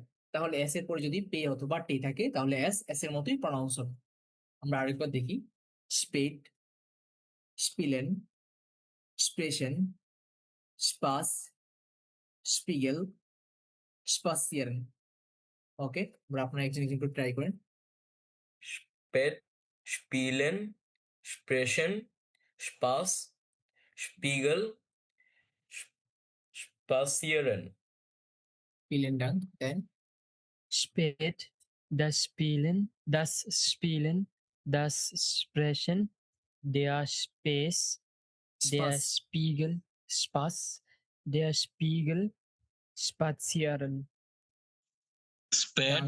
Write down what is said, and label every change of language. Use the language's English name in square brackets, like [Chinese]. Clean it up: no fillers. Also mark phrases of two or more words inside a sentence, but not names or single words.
[Bangla] তাহলে এস এর পরে যদি পে অথবা টে থাকে তাহলে এস এস এর মতোই প্রনাউন্স হবে। আমরা আরেকবার দেখি। [German] spät, spielen, sprechen, Spaß, Spiegel, spazieren. [Bangla] ওকে, আমরা আপনারা একজন একজন করে ট্রাই করেন। [German] spät, spielen, sprechen, Spaß, Spiegel, spazieren, স্পিলেন [English] done, then [German] Spät, das Spielen, das Sprechen, der Spaß, der স্পাস, Spiegel, Spaß, der Spiegel, spazieren. spät,